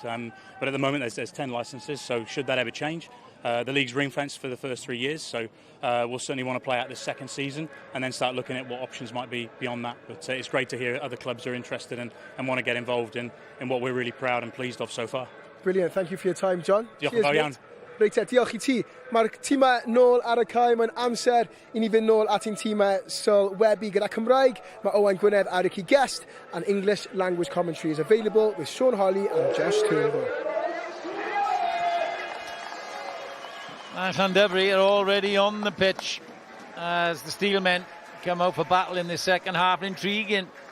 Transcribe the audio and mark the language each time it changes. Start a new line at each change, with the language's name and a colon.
English: But at the moment, there's 10 licences, so should that ever change, the league's ring-fenced for the first 3 years, so we'll certainly want to play out this second season and then start looking at what options might be beyond that. But it's great to hear other clubs are interested and want to get involved in what we're really proud and pleased of so far. Brilliant, thank you for your time, John.
Welsh: Diolch yn fawr iawn. Reit, diolch I ti. Mae'r tîmau nôl ar y cae, mae'n amser I ni fynd nôl at ein tîmau sylwebu gyda Cymraeg. Mae Owain Gwynedd ar y guest,
English: and English language commentary is available with Sean Holly and Josh Turnbull. And Llandovery are already on the pitch as the Steelmen come out for battle in the second half. Intriguing